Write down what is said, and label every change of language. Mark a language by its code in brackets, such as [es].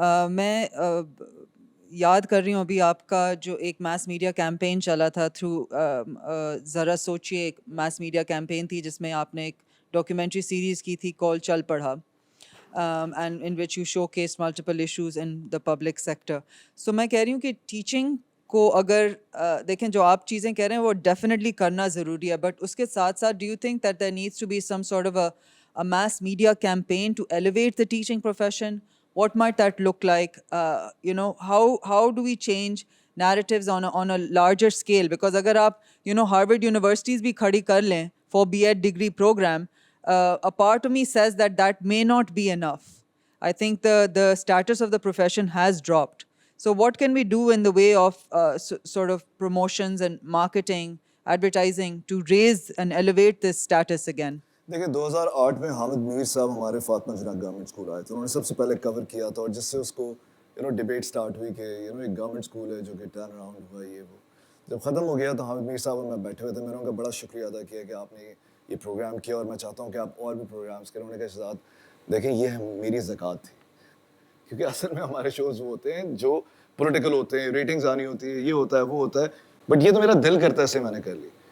[ur] میں یاد کر رہی ہوں ابھی آپ کا جو ایک میس میڈیا کیمپین چلا تھا تھرو ذرا سوچیے, ایک میس میڈیا کیمپین تھی جس میں آپ نے ایک ڈاکیومنٹری سیریز کی تھی کال چل پڑھا, [en] and in which you showcased multiple issues in the public sector. [ur] So میں کہہ رہی ہوں کہ ٹیچنگ کو اگر دیکھیں جو آپ چیزیں کہہ رہے ہیں وہ ڈیفینیٹلی کرنا ضروری ہے, بٹ اس کے ساتھ ساتھ do you think that there needs to be some sort of [en] a mass media campaign to elevate the teaching profession? What might that look like? How do we change narratives on a larger scale? Because [ur] اگر آپ Harvard universities بھی کھڑی کر لیں [en] for B.Ed degree program, a part of me says that may not be enough. I think the status of the profession has dropped. So what can we do in the way of sort of promotions and marketing, advertising to raise and elevate this status again? [ur] دیکھیں 2008 میں حامد میر صاحب ہمارے فاطمہ جناح government school آئے تھے, انہوں نے سب سے پہلے کور کیا تھا, اور جس سے اس کو ڈبیٹ سٹارٹ ہوئی کہ ایک گورنمنٹ اسکول ہے جو کہ ٹرن اراؤنڈ ہوا, یہ وہ. جب ختم ہو گیا تو حامد میر صاحب اور میں بیٹھے ہوئے تھے, میں نے ان کا بڑا شکریہ ادا کیا کہ آپ نے یہ پروگرام کیا, اور میں چاہتا ہوں کہ آپ اور بھی پروگرامس کریں. انہوں نے کہا شہزاد دیکھیں یہ میری زکوٰۃ تھی, کیونکہ اصل میں ہمارے شوز وہ ہوتے ہیں جو پولیٹیکل ہوتے ہیں, ریٹنگز آنی ہوتی ہے, یہ ہوتا ہے وہ ہوتا ہے, بٹ یہ تو میرا دل کرتا ہے اسے میں نے کر لی.